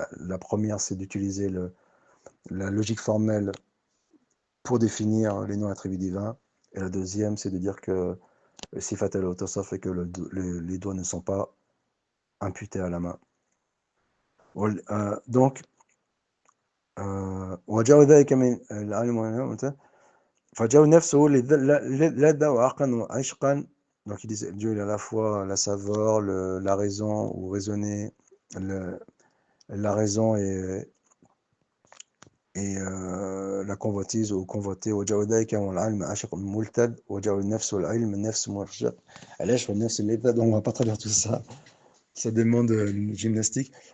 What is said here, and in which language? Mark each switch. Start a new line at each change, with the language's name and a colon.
French: La première, c'est d'utiliser la logique formelle pour définir les noms attributs divins, et la deuxième, c'est de dire que sifat al-awtasaf et que les doigts ne sont pas imputés à la main.
Arabic: Donc, وجاء ذلك من العالم فجاء نفسه لذة وعقلا وعشقا.
French: Donc ils disent Dieu il a à la fois la saveur, la raison ou raisonner, la raison et la convoitise ou convoiter. Donc on va pas traduire tout ça, ça demande une gymnastique.